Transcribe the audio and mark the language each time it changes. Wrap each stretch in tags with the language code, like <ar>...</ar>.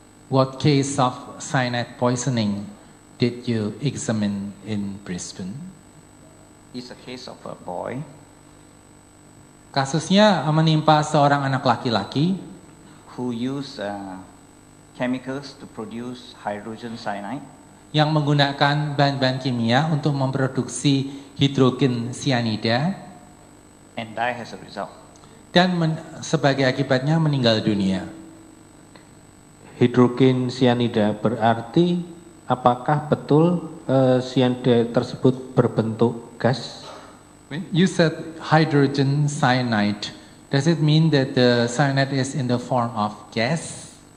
<en>What case of cyanide poisoning did you examine in Brisbane? It's a case of a boy.</en> <id>Kasusnya menimpa seorang anak laki-laki</id> <en>who used chemicals to produce hydrogen cyanide.</en> <id>Yang menggunakan bahan-bahan kimia untuk memproduksi hidrogen cyanida.</id> <en>And die as a result.</en> <id>Dan sebagai akibatnya meninggal dunia. Hidrogen cyanida berarti apakah betul cyanida tersebut berbentuk gas?</id> <en>You said hydrogen cyanide. Does it mean that the cyanide is in the form of gas?</en>